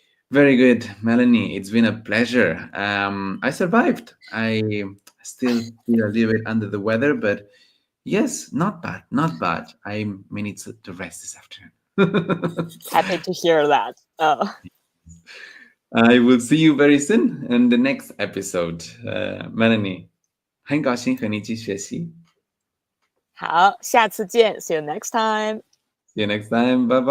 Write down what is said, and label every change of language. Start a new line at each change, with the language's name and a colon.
English: Very good, Melanie. It's been a pleasure. I survived. I still feel a little bit under the weather, but yes, not bad, not bad. I may need to rest this afternoon. Happy to hear that. Oh. I will see you very soon in the next episode.
Chinese: Melanie, 很高兴和你一起学习。好，下次见。 See you next time.
English: See you next time. Bye bye.